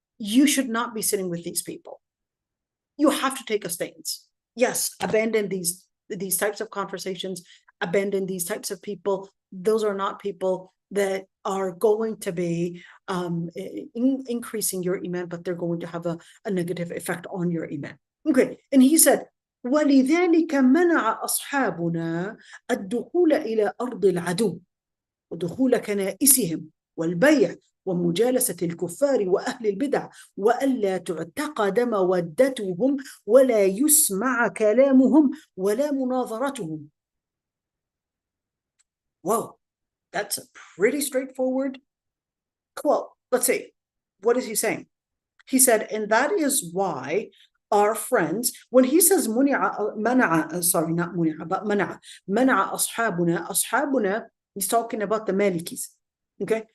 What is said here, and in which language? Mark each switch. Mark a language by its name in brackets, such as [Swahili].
[English] You should not be sitting with these people. You have to take a stance. Yes, abandon these types of conversations, abandon these types of people. Those are not people that are going to be increasing your iman, but they're going to have a negative effect on your iman. Okay, and he said, [Arabic] وَلِذَلِكَ مَنَعَ أَصْحَابُنَا الدُّخُولَ إِلَى أَرْضِ الْعَدُوِّ وَدُخُولَ كَنَائِسِهِمْ وَالْبَيْعِ ومجالسة الكفار وأهل البدع وألا تعتقد مودتهم ولا يسمع كلامهم ولا مناظرتهم. [English] Whoa, that's a pretty straightforward quote. Let's see. What is he saying? He said, and that is why our friends, when he says منع, sorry, not منع, but [Arabic] منع أصحابنا, [English] he's talking about the Malikis. Okay.